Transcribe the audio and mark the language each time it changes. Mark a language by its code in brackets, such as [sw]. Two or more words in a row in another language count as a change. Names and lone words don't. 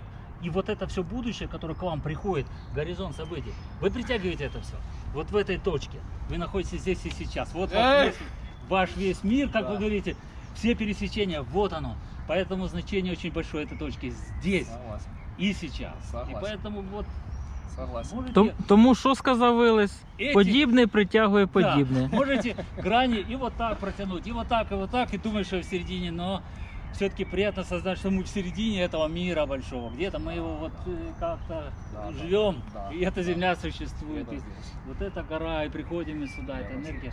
[ru] И вот это все будущее, которое к вам приходит, горизонт событий, вы притягиваете это все. Вот в этой точке. Вы находитесь здесь и сейчас. Вот ваш весь мир, как вы говорите, все пересечения, вот оно. Поэтому значение очень большое этой точки здесь. Согласен. І сейчас. Согласен. І поэтому вот Согласен. можете, [uk] Тому що сказав Велес? [ru] Эти- [uk] Подібне притягує [ru] да, [uk] подібне. [ru] можете грани и вот так протянуть, и вот так, и думаешь, что в середине, но все-таки приятно создать, что мы в середине этого мира большого. Где-то мы его вот как-то Да, живем, да, и эта да. земля существует. Это И здесь. вот эта гора, и приходим мы сюда, Да, эта вот энергия.